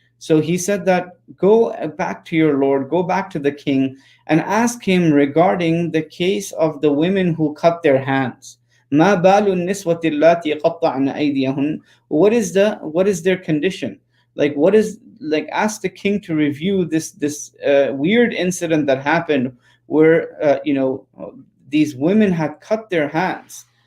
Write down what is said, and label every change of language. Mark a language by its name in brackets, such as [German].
[English] So he said that go back to your Lord, go back to the king, and ask him regarding the case of the women who cut their hands. [Arabic] ما بال النسوة اللاتي قطعن أيديهن. [English] What is their condition? Ask the king to review this weird incident that happened where these women had cut their hands.